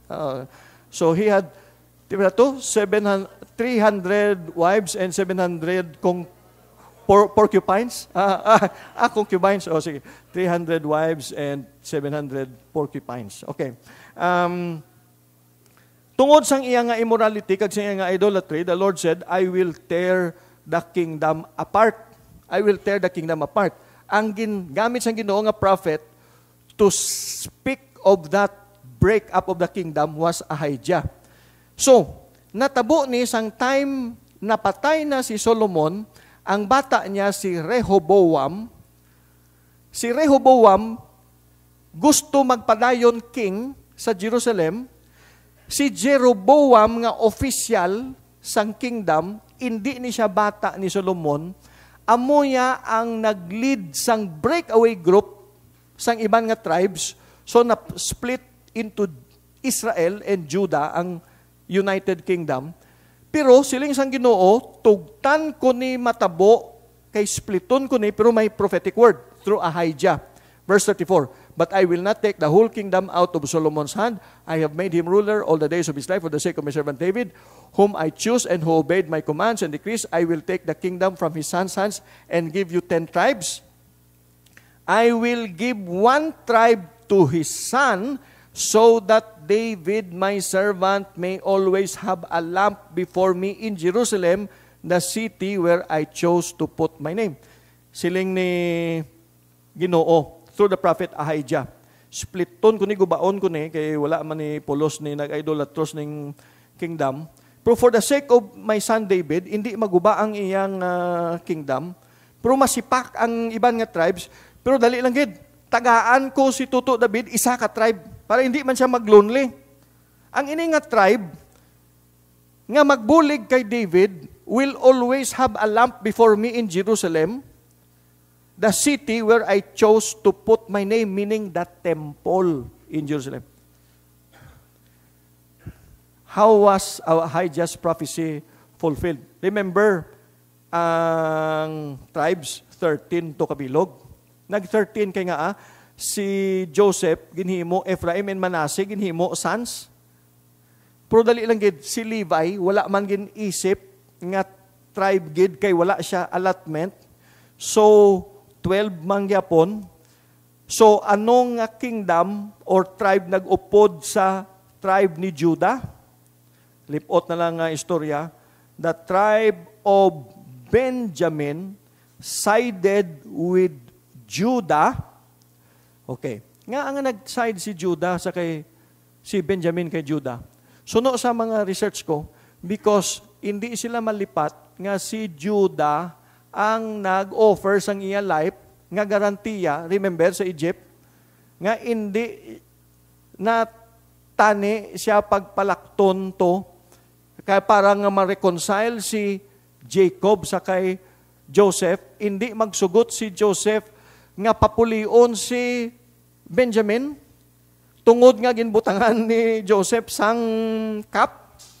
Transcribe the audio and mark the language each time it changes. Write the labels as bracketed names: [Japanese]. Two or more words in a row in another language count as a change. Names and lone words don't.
[English] So he had, [Hiligaynon] diba to, [English] 300 wives and 700 porcupines. Concubines. Sige. 300 wives and 700 porcupines. Okay. [Hiligaynon] Tungod sang iya nga immorality, kag sang iya nga idolatry, [English] the Lord said, I will tear the kingdom apart. I will tear the kingdom apart. [Hiligaynon] Ang gamit sang Ginoo nga prophet [English] to speak of that break up of the kingdom [Hiligaynon] was Ahijah. [English] So, [Hiligaynon] natabo ni sang time napatay na si Solomon, ang bata niya si Rehoboam. Si Rehoboam gusto magpadayon king sa Jerusalem. Si Jeroboam nga official sang kingdom, hindi ni siya bata ni Solomon. Amoya ang nag-lead sang [English] breakaway group [Hiligaynon] sang iban nga tribes. [English] So na-split into Israel and Judah ang United Kingdom. [Hiligaynon] Pero siling sang Ginoo, tugtan ko ni matabo, kay spliton ko ni, pero may [English] prophetic word through [Hiligaynon] Ahijah. [English] Verse 34, but I will not take the whole kingdom out of Solomon's hand. I have made him ruler all the days of his life for the sake of my servant David, whom I choose and who obeyed my commands and decrees. I will take the kingdom from his son's hands and give you 10 tribes. I will give 1 tribe to his son, so that David, my servant, may always have a lamp before me in Jerusalem, the city where I chose to put my name. [Hiligaynon] Siling ni Ginoo [English] through the prophet [Hiligaynon] Ahijah. Spliton ko ni, gubaon ko ni, kay wala man ni pulos ni nag-idolatros ning kingdom. Pero [English] for the sake of my son David, [Hiligaynon] hindi maguba ang iyang kingdom. Pero masipak ang iban nga tribes. Pero dali lang gid, tagaan ko si Tuto David, isa ka tribe, para hindi man siya mag-lonely. Ang ini nga tribe, nga magbulig kay David, [English] will always have a lamp before me in Jerusalem, the city where I chose to put my name, meaning the temple in Jerusalem. How was Ahijah's prophecy fulfilled? Remember, [Hiligaynon] ang tribes, 13 to kabilog. Nag-13 kay nga si Joseph, ginhimo, Ephraim and Manasseh, ginhimo, sons. Pero dali lang gid, si Levi, wala man gin isip nga tribe gid, kay wala siya allotment. So, 12 mangyapon. So, anong kingdom or tribe nag-upod sa tribe ni Judah? Lipot na lang nga istorya. [English] The tribe of Benjamin sided with Judah. Okay. [Hiligaynon] Nga ang nag-side si Judah sa si Benjamin kay Judah. Suno sa mga research ko, because hindi sila malipat nga si Judah ang nag-offer sang iya life, nga garantiya, remember sa Egypt, nga hindi na tani siya pagpalakton to, kaya para nga ma-reconcile si Jacob sa kay Joseph, hindi magsugot si Joseph nga papulion si Benjamin, tungod nga ginbutangan ni Joseph sang cup.